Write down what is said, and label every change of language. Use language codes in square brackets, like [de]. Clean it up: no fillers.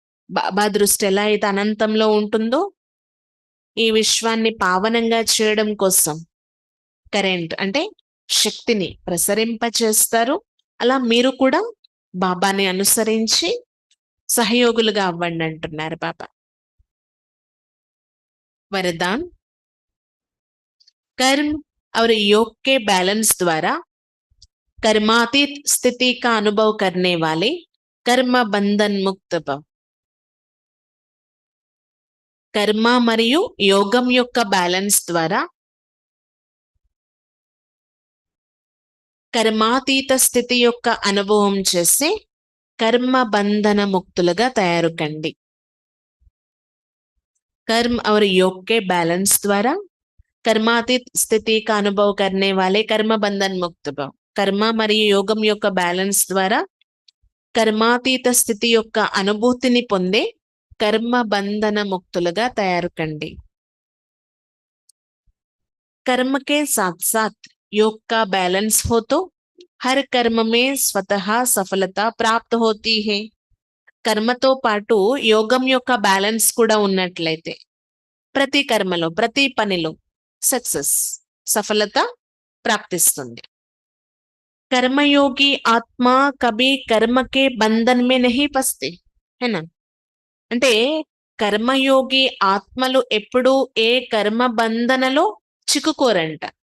[te] బాబా దృష్టి ఎలా అయితే అనంతంలో ఉంటుందో, ఈ విశ్వాన్ని పావనంగా చేయడం కోసం కరెంట్ అంటే శక్తిని ప్రసరింపచేస్తారు. అలా మీరు కూడా బాబాని అనుసరించి సహయోగులుగా అవ్వండి అంటున్నారు బాబా. [hi] वरदान, कर्म और योग के बैलेंस द्वारा कर्मातीत स्थिति का अनुभव करने वाले कर्म बंधन मुक्त भव. [te] కర్మ మరియు యోగం యొక్క బ్యాలెన్స్ ద్వారా కర్మాతీత స్థితి యొక్క అనుభవం చేసి కర్మ బంధన ముక్తులుగా తయారు కండి. [hi] कर्म और योग के बैलेंस द्वारा कर्मातीत स्थिति का अनुभव करने वाले कर्म बंधन मुक्त भव. [te] कर्म మరియు యోగం యొక్క బ్యాలెన్స్ ద్వారా కర్మాతీత స్థితి యొక్క అనుభూతిని పొందే कर्म बंधन मुक्तुलगा तैयार कंडी. [hi] कर्म के साथ साथ योग का बैलेंस हो तो हर कर्म में स्वतः सफलता प्राप्त होती है. [te] కర్మతో పాటు యోగం యొక్క బ్యాలెన్స్ కూడా ఉన్నట్లయితే ప్రతి కర్మలో, ప్రతి పనిలో సక్సెస్, సఫలత ప్రాప్తిస్తుంది. [hi] कर्मयोगी आत्मा कभी कर्म के बंधन में नहीं फंसते, है ना. [te] అంటే కర్మయోగి ఆత్మలు ఎప్పుడూ ఏ కర్మ బంధనలో చిక్కుకోరంట.